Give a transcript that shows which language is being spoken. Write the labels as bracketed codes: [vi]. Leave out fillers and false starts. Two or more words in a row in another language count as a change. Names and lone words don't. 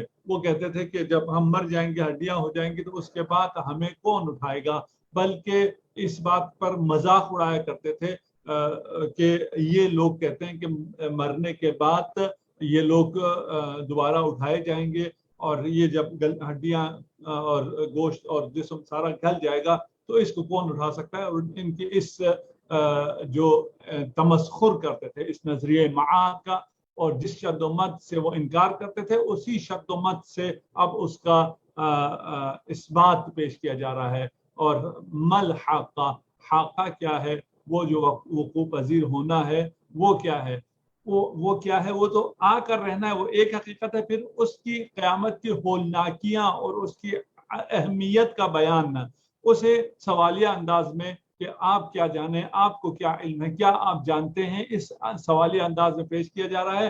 [ur] وہ کہتے تھے کہ جب ہم مر جائیں گے, ہڈیاں ہو جائیں گی, تو اس کے بعد ہمیں کون اٹھائے گا, بلکہ اس بات پر مذاق اڑایا کرتے تھے کہ یہ لوگ کہتے ہیں کہ مرنے کے بعد یہ لوگ دوبارہ اٹھائے جائیں گے, اور یہ جب ہڈیاں اور گوشت اور جسم سارا گل جائے گا تو اس کو کون اٹھا سکتا ہے. اور ان کی اس جو تمسخر کرتے تھے اس نظریہ معاد کا, اور جس شد و مد سے وہ انکار کرتے تھے, اسی شد و مد سے اب اس کا اثبات پیش کیا جا رہا ہے. اور [ar] مل حاقہ, [ur] حاقہ کیا ہے؟ وہ جو وقوع پذیر ہونا ہے وہ کیا ہے، وہ کیا ہے، وہ تو آ کر رہنا ہے، وہ ایک حقیقت ہے۔ پھر اس کی قیامت کی ہولناکیاں اور اس کی اہمیت کا بیان اسے سوالیہ انداز میں کہ آپ کیا جانیں، آپ کو کیا علم ہے، کیا آپ جانتے ہیں، اس سوالیہ انداز میں پیش کیا جا رہا ہے۔